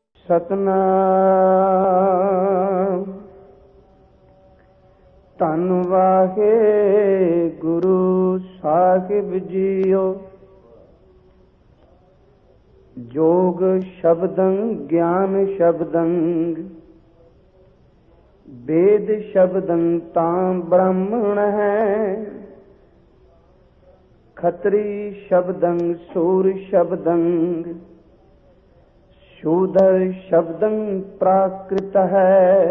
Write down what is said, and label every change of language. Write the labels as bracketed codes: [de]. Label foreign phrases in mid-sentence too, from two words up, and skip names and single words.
[pa] ਸਤਨਾਮ। ਧੰਨ ਵਾਹਿਗੁਰੂ ਸਾਹਿਬ ਜੀਓ। [sa] ਜੋਗ ਸ਼ਬਦੰ ਗਿਆਨ ਸ਼ਬਦੰ वेद शब्दं तां ब्राह्मण है। खत्री शब्दं सूर शब्दं शूद्र शब्दं प्राकृत है।